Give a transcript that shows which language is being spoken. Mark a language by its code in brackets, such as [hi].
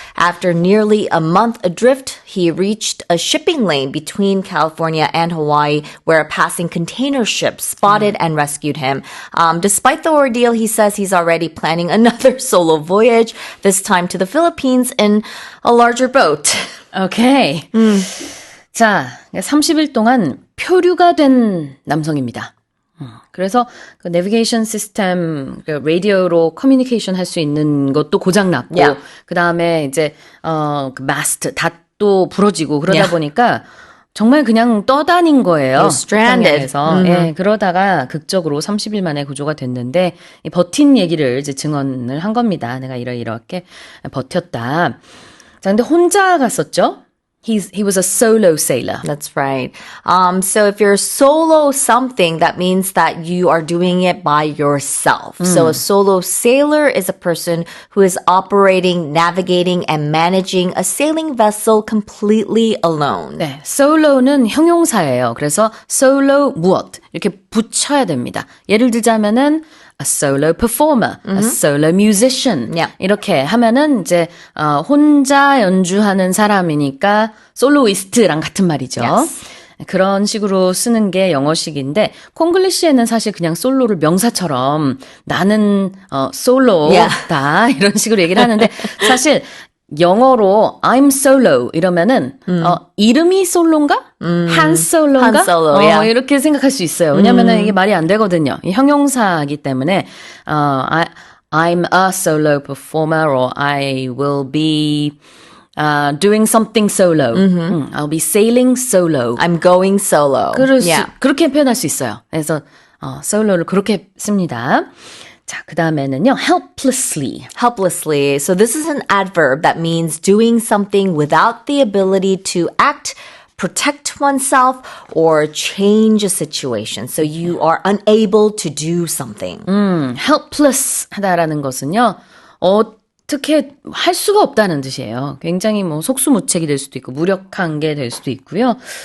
[en] After nearly a month adrift, he reached a shipping lane between California and Hawaii where a passing container ship spotted and rescued him. Despite the ordeal, he says he's already planning another solo voyage, this time to the Philippines in a larger boat. Okay. [ko] 자, 30일 동안 표류가 된 남성입니다. 그래서 그 내비게이션 시스템, 그 라디오로 커뮤니케이션 할 수 있는 것도 고장났고, [en] Yeah. [ko] 그 다음에 이제, 그 마스트, 닷도 부러지고 그러다 [en] Yeah. [ko] 보니까 정말 그냥 떠다닌 거예요. [en] You're stranded. [ko] 태평양에서. 예, 그러다가 극적으로 30일 만에 구조가 됐는데, 이 버틴 얘기를 이제 증언을 한 겁니다. 내가 이렇게 버텼다. 자, 근데 혼자 갔었죠? [en] He was a solo sailor. That's right. So if you're solo something, that means that you are doing it by yourself. So a solo sailor is a person who is operating, navigating, and managing a sailing vessel completely alone. [ko] 네, solo는 형용사예요. 그래서 solo 무엇 이렇게 붙여야 됩니다. 예를 들자면은 [en] a solo performer, a solo musician. Yeah. [ko] 이렇게 하면은 이제 혼자 연주하는 사람이니까 솔로이스트랑 같은 말이죠. [en] Yes. [ko] 그런 식으로 쓰는 게 영어식인데 콩글리시에는 사실 그냥 솔로를 명사처럼 나는 솔로다 이런 식으로 얘기를 하는데 사실 영어로 [en] I'm solo [ko] 이러면은 이름이 솔로인가? 한 솔로인가? [en] Han Solo, yeah. [ko] 이렇게 생각할 수 있어요. 왜냐면은 이게 말이 안 되거든요. 이 형용사이기 때문에 [en] I'm a solo performer or I will be doing something solo. I'll be sailing solo. I'm going solo. [ko] 그렇게 표현할 수 있어요. 그래서 solo를 그렇게 씁니다. 자, 그 다음에는요, helplessly. [en] Helplessly. So this is an adverb that means doing something without the ability to act, protect oneself, or change a situation. So you are unable to do something. [ko] helpless 하다라는 것은요, 어떻게 할 수가 없다는 뜻이에요. 굉장히 뭐 속수무책이 될 수도 있고, 무력한 게 될 수도 있고요.